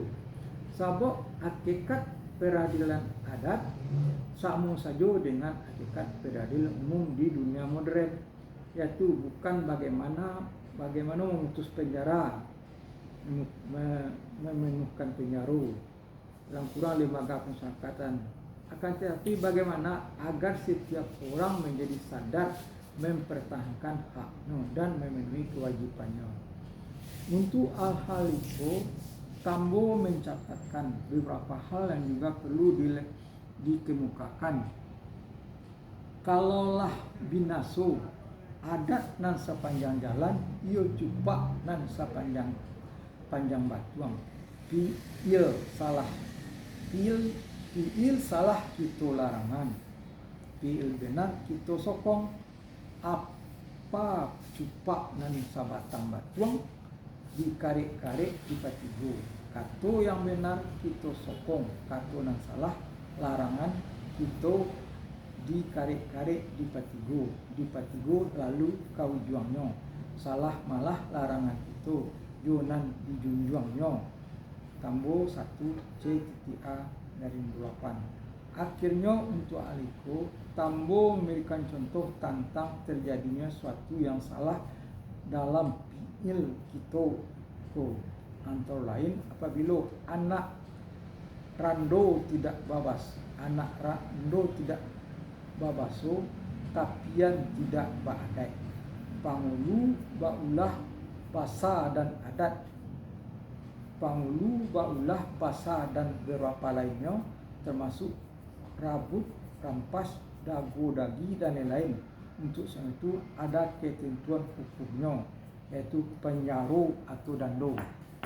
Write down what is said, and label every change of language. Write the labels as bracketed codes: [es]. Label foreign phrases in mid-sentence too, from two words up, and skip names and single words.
[id] Sabab hakikat peradilan adat sama saja dengan hakikat peradilan umum di dunia modern, yaitu bukan bagaimana memutus penjara, memenuhkan penjara dalam kurang lembaga pemasyarakatan, akan tetapi bagaimana agar setiap orang menjadi sadar mempertahankan haknya dan memenuhi kewajibannya. Untuk hal-hal itu, Tambo mencatatkan beberapa hal yang juga perlu dikemukakan. [min] Kalaulah binaso adat nan sepanjang jalan, ia cupak nan sepanjang batuang. Piil salah kita larangan, piil benar kita sokong. Apa cupak nan sabatang batuang, dikarik-karik dipatigo. Kato yang benar kita sokong, kato yang salah larangan kita dikarik-karik dipatigo lalu kau juangnya. Salah malah larangan itu junan dijunjungnya. [id] Tambo 1 C.A/8. Akhirnya untuk aliko, Tambo memberikan contoh tentang terjadinya suatu yang salah dalam piil kita. Antara lain apabila [min] anak rando [id] tidak babaso, tapian tidak baadai, [min] pangulu baulah pasa [id] dan adat, [min] pangulu baulah pasa [id] dan beberapa lainnya termasuk rabut, rampas, dagu dagi dan lain-lain. Untuk itu ada ketentuan hukumnya, yaitu penjara atau dando.